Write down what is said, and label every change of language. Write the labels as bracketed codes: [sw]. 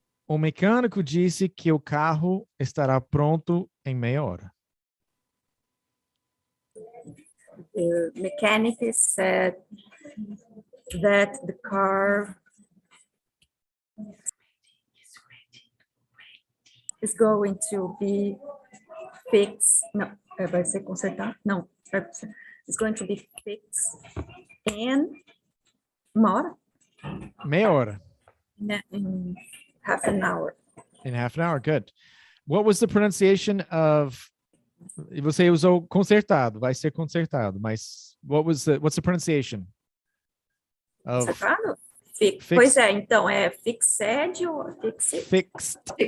[pt] O mecânico disse que o carro estará pronto em meia hora. [en] The mechanic said that the car is going to be fixed. No, [pt] vai ser consertado? [en] No, it's going to be fixed in [pt] uma hora? Meia hora. [en] In half an hour. In half an hour, good. What was the pronunciation of? [pt] Você usou consertado, vai ser consertado, mas [en] what's the pronunciation? [pt] Consertado? Pois é, então é fixed ou fixed?